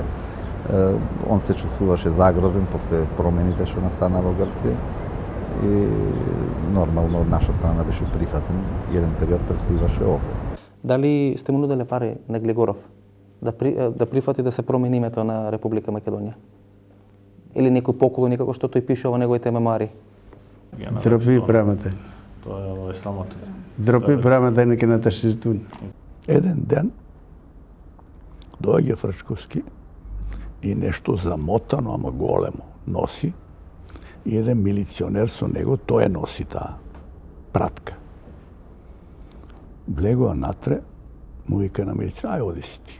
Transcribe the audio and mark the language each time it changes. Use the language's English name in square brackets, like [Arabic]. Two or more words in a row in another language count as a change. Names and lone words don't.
[Macedonian] Он се чувствуваше загрозен после промените што настана во Грција и нормално од наша страна беше прифатен. Еден период престоиваше овде. Дали сте му нуделе пари на Глигоров да прифати да се промени името на Република Македонија? Или некој поклон, како што тој пише во неговите мемуари? [Greek] Ντροπή πράγματα. Το Ισλάμото. Ντροπή πράγματα είναι και να τα συζητούν. [Macedonian] Еден ден доаѓа Фрчковски и нешто замотано, ама големо, носи. И еден милиционер со него, тој носи таа пратка. Влегува натре, му вика на милиционер, ај оди си ти.